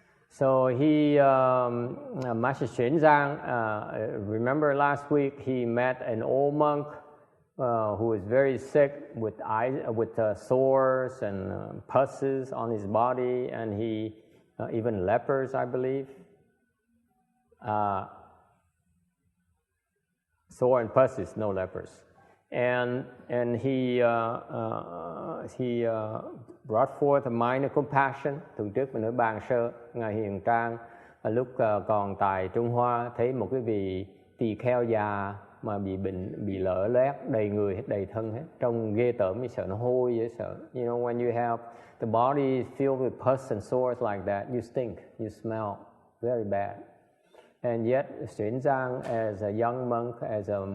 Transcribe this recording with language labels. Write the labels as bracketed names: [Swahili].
[English] So he, Master XuanZang, remember last week he met an old monk who was very sick with sores and pusses on his body, and he even lepers, I believe. Sore and pusses, no lepers. And he brought forth a mind of compassion. [Vietnamese] Tuần trước mình nói bàn sơ, Ngài Hiền Trang lúc còn tại Trung Hoa thấy một cái vị tỳ kheo già mà bị bệnh, bị lở loét, đầy người hết, đầy thân hết, trông ghê tởm, như sợ nó hôi dễ sợ. [English] You know, when you have the body filled with pus and sores like that, you stink, you smell very bad. And yet XuanZang, as a young monk, as